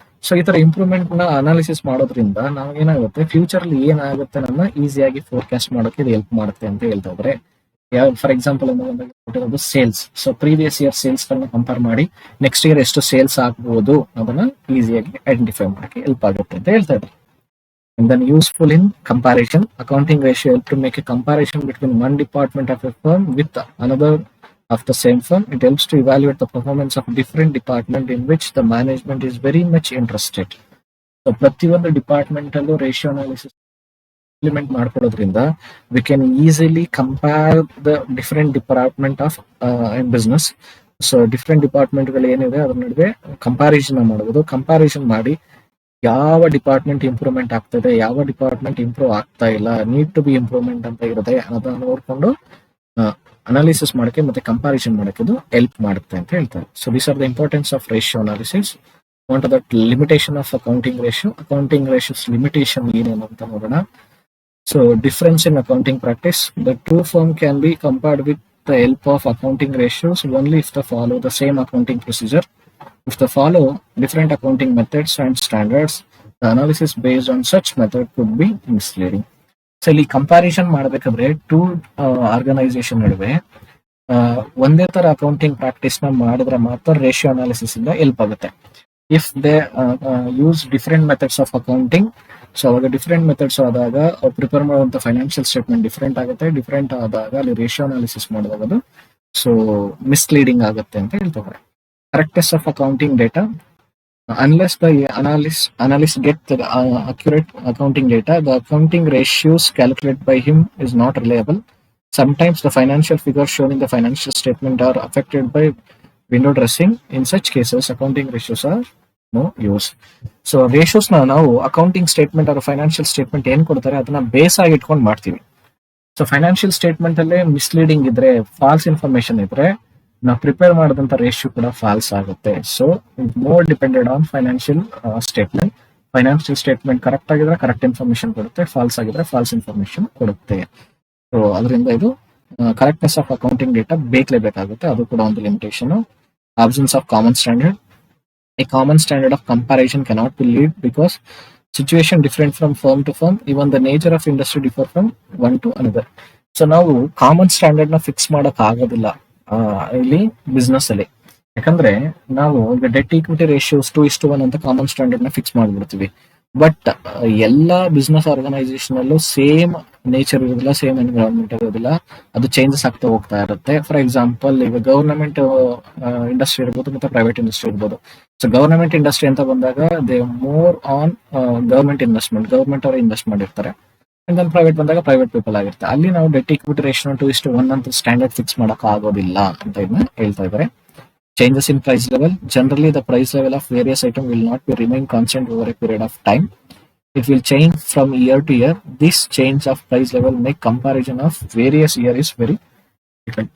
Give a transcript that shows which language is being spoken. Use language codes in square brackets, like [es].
[kn] So ಈ ತರ improvement ನ ಅನಾಲಿಸಿಸ್ ಮಾಡೋದ್ರಿಂದ ನಾವು ಏನಾಗುತ್ತೆ, ಫ್ಯೂಚರ್ ಅಲ್ಲಿ ಏನಾಗುತ್ತೆ ನನ್ನ ಈಸಿಯಾಗಿ ಫೋರ್ಕಾಸ್ಟ್ ಮಾಡೋಕೆ ಇದು ಹೆಲ್ಪ್ ಮಾಡುತ್ತೆ ಅಂತ ಹೇಳ್ತಾ ಇದ್ರೆ. For example sales. So previous year sales compare ಮಾಡಿ ನೆಕ್ಸ್ಟ್ ಇಯರ್ ಎಷ್ಟು ಸೇಲ್ಸ್ ಆಗ್ಬಹುದು ಅದನ್ನ ಈಸಿಯಾಗಿ ಐಡೆಂಟಿಫೈ ಮಾಡಕ್ಕೆ ಹೆಲ್ಪ್ ಆಗುತ್ತೆ ಅಂತ ಹೇಳ್ತಾ ಇದ್ದಾರೆ. [en] And then useful in comparison, accounting ratio help to make a comparison between one department of a firm with another of the same firm. It helps to evaluate the performance of different department in which the management is very much interested. So [kn] ಪ್ರತಿಯೊಂದು department ಅಲ್ಲೂ ratio analysis implement ಮಾಡ್ಕೊಳ್ಳೋದ್ರಿಂದ [en] we can easily compare the different department of business. [kn] So different department ಗಳು ಏನಿದೆ ಅದ್ರ ನಡುವೆ comparison ಮಾಡಬಹುದು. Comparison ಮಾಡಿ ಯಾವ ಡಿಪಾರ್ಟ್ಮೆಂಟ್ ಇಂಪ್ರೂವ್ಮೆಂಟ್ ಆಗ್ತದೆ, ಯಾವ ಡಿಪಾರ್ಟ್ಮೆಂಟ್ ಇಂಪ್ರೂವ್ ಆಗ್ತಾ ಇಲ್ಲ, ನೀಡ್ ಟು ಬಿ ಇಂಪ್ರೂವ್ಮೆಂಟ್ ಅಂತ ಇರುತ್ತೆ ಅದನ್ನ ನೋಡ್ಕೊಂಡು ಅನಾಲಿಸಿಸ್ ಮಾಡಕ್ಕೆ ಮತ್ತೆ ಕಂಪ್ಯಾರಿಸನ್ ಮಾಡಕ್ಕೆ ಇದು ಹೆಲ್ಪ್ ಮಾಡುತ್ತೆ ಅಂತ ಹೇಳ್ತಾರೆ. [en] So these are the importance of ratio analysis. Want that limitation of accounting ratio. [kn] Accounting ratios limitation ಏನೇನು ಅಂತ ನೋಡೋಣ. So [en] Difference in accounting practice. The two firm can be compared with the help of accounting ratios only if they follow the same accounting procedure. If they follow different accounting methods and standards, the analysis based on such method could be misleading. [kn] So ಇಲ್ಲಿ comparison ಮಾಡಬೇಕಾದ್ರೆ two organisation ನಡುವೆ ಒಂದೇ ತರ accounting practice ನ ಮಾಡಿದ್ರೆ ಮಾತ್ರ ratio analysis ಇಂದ help ಆಗುತ್ತೆ. [en] if they use different methods of accounting, [kn] so ಅವಾಗ ಡಿಫರೆಂಟ್ ಮೆಥಡ್ಸ್ ಆದಾಗ ಪ್ರಿಪೇರ್ ಮಾಡುವಂತ ಫೈನಾನ್ಷಿಯಲ್ ಸ್ಟೇಟ್ಮೆಂಟ್ ಡಿಫರೆಂಟ್ ಆಗುತ್ತೆ. ಡಿಫರೆಂಟ್ ಆದಾಗ ಅಲ್ಲಿ ರೇಷಿಯೋ ಅನಾಲಿಸಿಸ್ ಮಾಡಿದಾಗ ಅದು ಸೊ ಮಿಸ್ಲೀಡಿಂಗ್ ಆಗುತ್ತೆ ಅಂತ ಹೇಳ್ತಾರೆ. [en] Correctness of accounting data. Unless the analyst get the accurate accounting data, the accounting ratios calculated by him is not reliable. Sometimes the financial figures shown in the financial statement are affected by window dressing. In such cases, accounting ratios are no use. [kn] So ratios ನಾವು accounting statement ಅಥವಾ financial statement ಏನ್ ಕೊಡ್ತಾರೆ ಅದನ್ನ base ಆಗಿ ಇಟ್ಕೊಂಡು ಮಾಡ್ತೀವಿ. So financial statement ಅಲ್ಲೇ misleading ಇದ್ರೆ, ಫಾಲ್ಸ್ ಇನ್ಫಾರ್ಮೇಶನ್ ಇದ್ರೆ, ನಾವು ಪ್ರಿಪೇರ್ ಮಾಡಿದಂತ ರೇಷಿಯೋ ಕೂಡ ಫಾಲ್ಸ್ ಆಗುತ್ತೆ. So [en] More depended on financial statement. [kn] Financial statement correct ಆಗಿದ್ರೆ ಕರೆಕ್ಟ್ ಇನ್ಫಾರ್ಮೇಶನ್ ಕೊಡುತ್ತೆ, ಫಾಲ್ಸ್ ಆಗಿದ್ರೆ ಫಾಲ್ಸ್ ಇನ್ಫಾರ್ಮೇಶನ್ ಕೊಡುತ್ತೆ. ಸೊ ಅದರಿಂದ ಇದು ಕರೆಕ್ಟ್ನೆಸ್ ಆಫ್ ಅಕೌಂಟಿಂಗ್ ಡೇಟಾ ಬೇಕಾಗುತ್ತೆ. ಅದು ಕೂಡ ಒಂದು limitation. [en] Absence of common standard. A common standard of comparison cannot be lead because situation different from firm to firm. Even the nature of industry differ from one to another. [kn] So ನಾವು common standard ನ fix ಮಾಡಕ್ ಆಗೋದಿಲ್ಲ ಇಲ್ಲಿ business ಅಲ್ಲಿ. ಯಾಕಂದ್ರೆ ನಾವು ಈಗ debt equity ratios 2:1 ಅಂತ ಕಾಮನ್ ಸ್ಟ್ಯಾಂಡರ್ಡ್ ನ ಫಿಕ್ಸ್ ಮಾಡ್ಬಿಡ್ತೀವಿ. ಬಟ್ ಎಲ್ಲಾ ಬಿಸ್ನೆಸ್ ಆರ್ಗನೈಸೇಷನ್ ಅಲ್ಲೂ ಸೇಮ್ ನೇಚರ್ ಇರೋದಿಲ್ಲ, ಸೇಮ್ ಎನ್ವಿರಾನ್ಮೆಂಟ್ ಇರೋದಿಲ್ಲ, ಅದು ಚೇಂಜಸ್ ಆಗ್ತಾ ಹೋಗ್ತಾ ಇರುತ್ತೆ. ಫಾರ್ ಎಕ್ಸಾಂಪಲ್ ಈಗ ಗವರ್ನಮೆಂಟ್ ಇಂಡಸ್ಟ್ರಿ ಇರ್ಬೋದು ಮತ್ತೆ ಪ್ರೈವೇಟ್ ಇಂಡಸ್ಟ್ರಿ ಇರ್ಬೋದು. ಸೊ ಗವರ್ನಮೆಂಟ್ ಇಂಡಸ್ಟ್ರಿ ಅಂತ ಬಂದಾಗ [en] they more on government investment, [kn] government ಅವರು ಇನ್ವೆಸ್ಟ್ ಮಾಡಿರ್ತಾರೆ. ಪ್ರೈವೇಟ್ ಬಂದಾಗ ಪ್ರೈವೇಟ್ ಪೀಪಲ್ ಆಗಿರುತ್ತೆ. ಅಲ್ಲಿ ನಾವು ಡೆಟ್ ಈಕ್ವಿಟಿ ರೇಷಿಯೋ 2:1 ಅಂತ ಸ್ಟ್ಯಾಂಡರ್ಡ್ ಫಿಕ್ಸ್ ಮಾಡಕ್ ಆಗೋದಿಲ್ಲ ಅಂತ ಇದನ್ನ ಹೇಳ್ತಾ ಇದ್ದಾರೆ. [en] Changes in price level. Generally, the price level of various items will not be remain constant over a period of time. It will change from year to year. This change of price level make comparison of various year is very difficult.